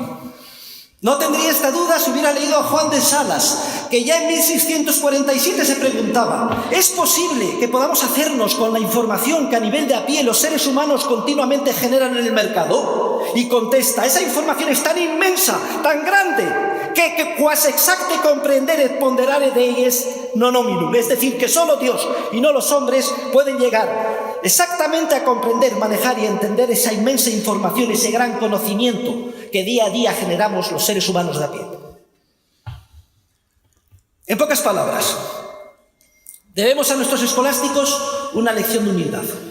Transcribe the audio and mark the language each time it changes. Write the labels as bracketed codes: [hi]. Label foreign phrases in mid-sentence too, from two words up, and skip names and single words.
[es] No tendría esta duda si hubiera leído a Juan de Salas, que ya en 1647 se preguntaba, ¿es posible que podamos hacernos con la información que a nivel de a pie los seres humanos continuamente generan en el mercado? Y contesta, esa información es tan inmensa, tan grande, que [la] quas exacte comprender et ponderare Dei est non hominum. [es] Es decir, que solo Dios y no los hombres pueden llegar exactamente a comprender, manejar y entender esa inmensa información, ese gran conocimiento que día a día generamos los seres humanos de a pie. En pocas palabras, debemos a nuestros escolásticos una lección de humildad.